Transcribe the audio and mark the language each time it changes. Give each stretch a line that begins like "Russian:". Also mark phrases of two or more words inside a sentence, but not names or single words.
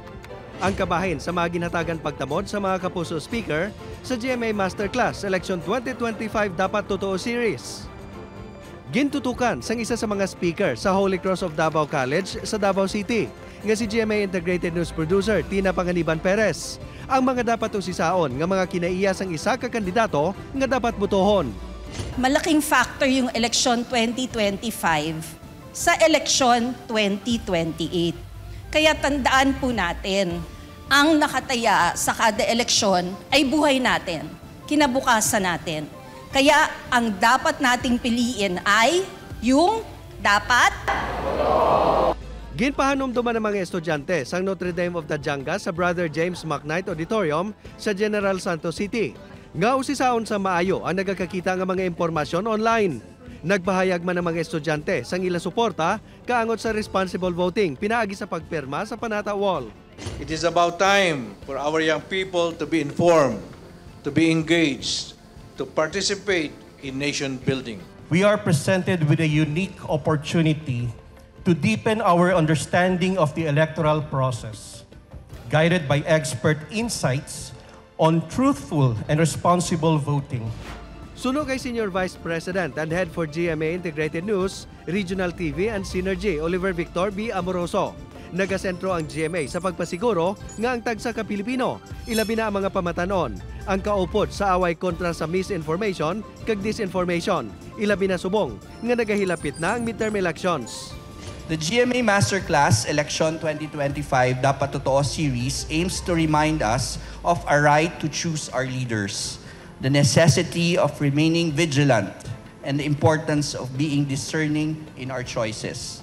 Hiligaynon: Ang kabahin sa mga ginhatagan pagtamod sa mga kapuso speaker sa GMA Masterclass Election 2025 Dapat Totoo Series. Gintutukan sang isa sa mga speaker sa Holy Cross of Davao College sa Davao City nga si GMA Integrated News Producer Tina Panganiban Perez. Ang mga dapat usisaon nga mga kinaiya sang isa ka kandidato nga dapat butohon.
Filipino: Malaking factor yung election 2025 sa election 2028. Kaya tandaan po natin, ang nakataya sa kada eleksyon ay buhay natin, kinabukasan natin. Kaya ang dapat nating piliin ay yung dapat.
Hiligaynon: Ginpahanumduman ng mga estudyante sa Notre Dame of the Janga sa Brother James McKnight Auditorium sa General Santos City. Nga usisaon sa maayo ang nagakakita ng mga impormasyon online. Nagpahayag man ng mga estudyante sang ila suporta kaangot sa
English: responsible voting
Hiligaynon: pinaagi sa pagpirma sa Panata Wall.
English: It is about time for our young people to be informed, to be engaged, to participate in nation building. We are presented with a unique opportunity to deepen our understanding of the electoral process, guided by expert insights on truthful and responsible voting.
Hiligaynon: Suno kay Senior Vice President and Head for GMA Integrated News, Regional TV and Synergy, Oliver Victor B. Amoroso. Nagasentro ang GMA sa pagpasiguro nga ang tagsa ka Pilipino, ilabi na ang mga pamatanon, ang kaupod sa away kontra sa misinformation kag disinformation, ilabi na subong nga nagahilapit na ang
English: midterm elections. The GMA Masterclass Election 2025 Dapat Totoo Series aims to remind us of our right to choose our leaders, the necessity of remaining vigilant, and the importance of being discerning in our choices.